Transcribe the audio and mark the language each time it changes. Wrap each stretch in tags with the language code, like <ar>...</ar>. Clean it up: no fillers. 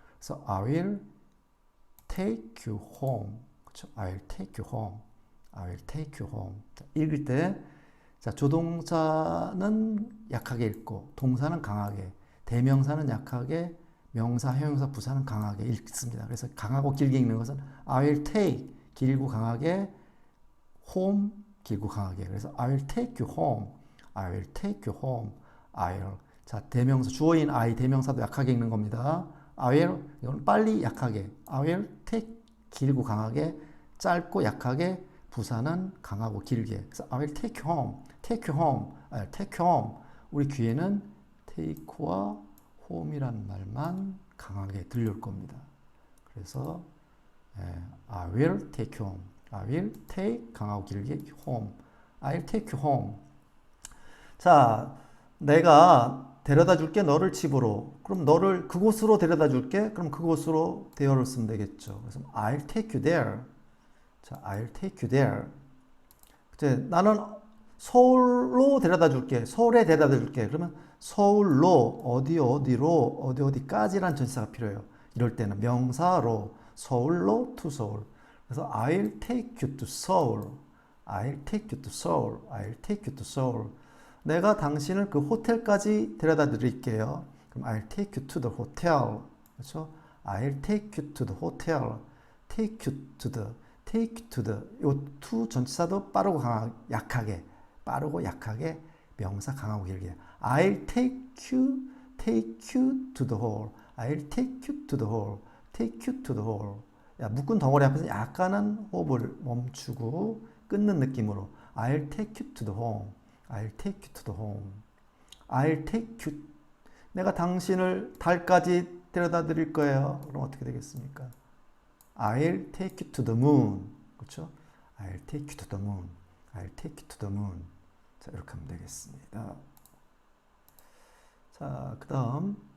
<ko>그래서</ko> <en>I will take you home.</en> <ko>그렇죠?</ko> <en>I will take you home. I will take you home.</en> <ko>자, 읽을 때 자, 조동사는 약하게 읽고 동사는 강하게, 대명사는 약하게, 명사, 형용사, 부사는 강하게 읽습니다. 그래서 강하고 길게 읽는 것은</ko> <en>I will take</en> <ko>길고 강하게, home 길고 강하게.</ko> <en>그래서 I will take you home. I will take you home. I will.</en> <ko>자, 대명사 주어인 I 대명사도 약하게 읽는 겁니다.</ko> <en>I will</en> <ko>이건 빨리 약하게.</ko> <en>I will take</en> <ko>길고 강하게, 짧고 약하게, 부사는 강하고 길게.</ko> <en>그래서 I will take you home. take you home. take you home.</en> <ko>우리 귀에는 take와 home이라는 말만 강하게 들려올 겁니다. 그래서</ko> <en>I will take you home. I will take</en> <ko>강하고 길게</ko> <en>home. I'll take you home.</en> <ko>자, 내가 데려다 줄게 너를 집으로. 그럼 너를 그곳으로 데려다 줄게. 그럼 그곳으로 there를 쓰면 되겠죠.</ko> <en>그래서 I'll take you there. 자, I'll take you there.</en> <ko>이제 나는 서울로 데려다 줄게. 서울에 데려다 줄게. 그러면 서울로 어디까지란 전치사가 필요해요. 이럴 때는 명사로 서울로 to 서울.</ko> <en>그래서 I'll take you to Seoul. I'll take you to Seoul. I'll take you to Seoul.</en> <ko>내가 당신을 그 호텔까지 데려다 드릴게요. 그럼</ko> <en>I'll take you to the hotel.</en> <ko>그렇죠?</ko> <en>I'll take you to the hotel. take you to the</en> <ko>요 to 전치사도 빠르고 강하게, 약하게, 빠르고 약하게, 명사 강하고 길게.</ko> <en>I'll take you to the hall. I'll take you to the hall. take you to the hall.</en> <ko>야, 묶은 덩어리 앞에서 약간은 호흡을 멈추고 끊는 느낌으로</ko> <en>I'll take you to the home. I'll take you to the home. I'll take you.</en> <ko>내가 당신을 달까지 데려다 드릴 거예요. 그럼 어떻게 되겠습니까?</ko> <en>I'll take you to the moon.</en> <ko>그렇죠?</ko> <en>I'll take you to the moon. I'll take you to the moon.</en> <ko>자, 이렇게 하면 되겠습니다. 자, 그 다음.</ko>